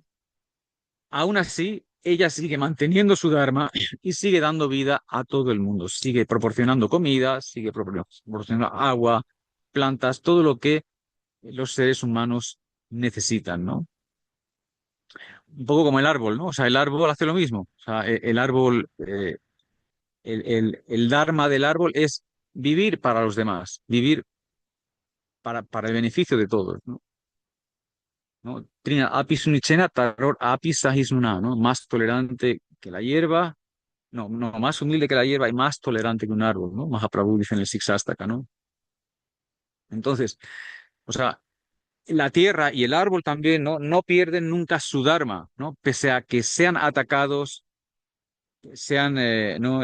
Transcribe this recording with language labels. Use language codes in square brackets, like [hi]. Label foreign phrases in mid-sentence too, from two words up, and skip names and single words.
[es] Aún así, ella sigue manteniendo su dharma y sigue dando vida a todo el mundo, sigue proporcionando comida, sigue proporcionando agua, plantas, todo lo que los seres humanos necesitan, ¿no? Un poco como el árbol, ¿no? O sea, el árbol hace lo mismo. O sea, el árbol, el dharma del árbol es vivir para los demás, vivir para el beneficio de todos, ¿no? ¿no? [sa] Trina apis unicena taror apis sahisnuna, [es] ¿no? Más tolerante que la hierba, no, más humilde que la hierba y más tolerante que un árbol, ¿no? Mahaprabhu dice en el Siksastaka, ¿no? Entonces, o sea, la tierra y el árbol también, ¿no? No pierden nunca su dharma, ¿no? Pese a que sean atacados, sean, ¿no?